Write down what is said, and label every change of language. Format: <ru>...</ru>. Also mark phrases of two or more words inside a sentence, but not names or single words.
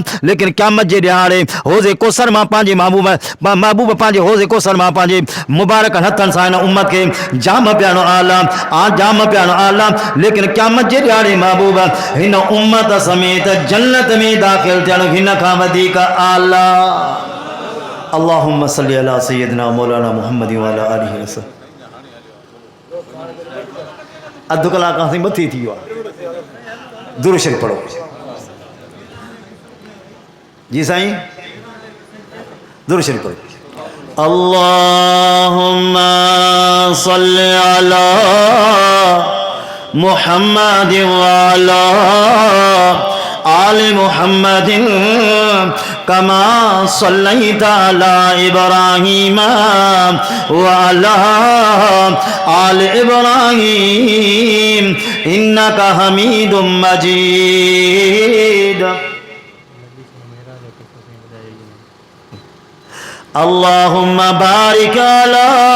<sd>लेकिन क़यामत जे ॾियारे हौज़े कौसर मां पंहिंजे महबूब पंहिंजे हौज़े कौसर मां पंहिंजे मुबारक हथनि सां हिन उम्मत खे जाम पियारणु आला, जाम पियारणु आला। लेकिन क़यामत जे ॾियारे महबूब हिन उम्मत समेत जन्नत में दाख़िल थियणु हिन खां वधीक आला।</sd> <ar>اللهم صل على سيدنا مولانا محمد و على آله وسلم.</ar> <sd>अधु कलाक खां मथे थी वियो आहे, दुरूद शरीफ़ पढ़ो। जी साईं, दुरूद शरीफ़ पढ़ो।</sd> <ar>اللهم صل على محمد و على آل محمد کما صلیت علی ابراہیم وعلی آل ابراہیم انک حمید مجید اللہم بارک علی</ar>